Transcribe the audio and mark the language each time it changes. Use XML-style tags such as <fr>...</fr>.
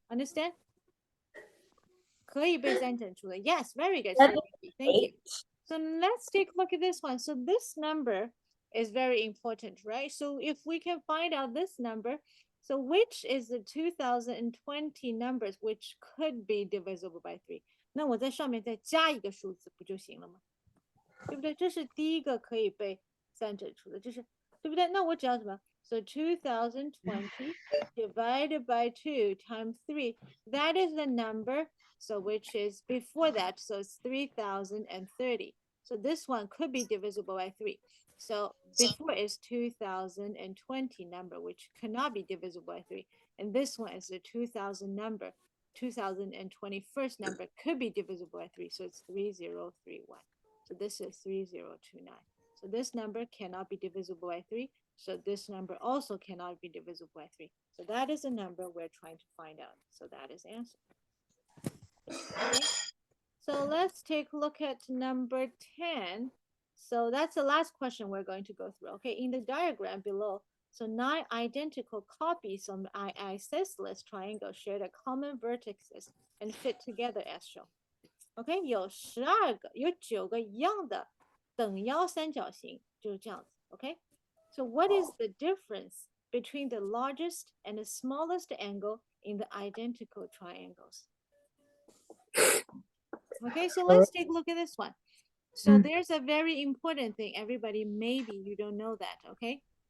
<en>Understand?</en> <zh>可以被三整出来.</zh> <en>Yes, very good. Thank you. So let's take a look at this one. So this number is very important, right? So if we can find out this number, so which is the 2020 numbers which could be divisible by 3?</en> <zh>那我在上面再加一个数字不就行了吗？对不对？这是第一个可以被三整出的，这是对不对？那我只要什么？</zh> <en>So 2020 divided by 2 times 3, that is the number, so which is before that, so it's 3030. So this one could be divisible by 3. So before is 2020 number, which cannot be divisible by 3. And this one is the 2000 number, 2021st number could be divisible by 3. So it's 3031. So this is 3029. So this number cannot be divisible by 3. So this number also cannot be divisible by 3. So that is the number we're trying to find out. So that is answer. Okay. So let's take a look at number 10. So that's the last question we're going to go through. Okay, in the diagram below, so 9 identical copies of the isosceles triangle share the common vertices and fit together as shown.</en> <zh>OK， 有9个一样的等腰三角形，就是这样子。</zh> <en>OK，so what is the difference between the largest and the smallest angle in the identical triangles? Okay, so let's take a look at this one. So there's a very important thing, everybody, maybe you don't know that, okay?</en>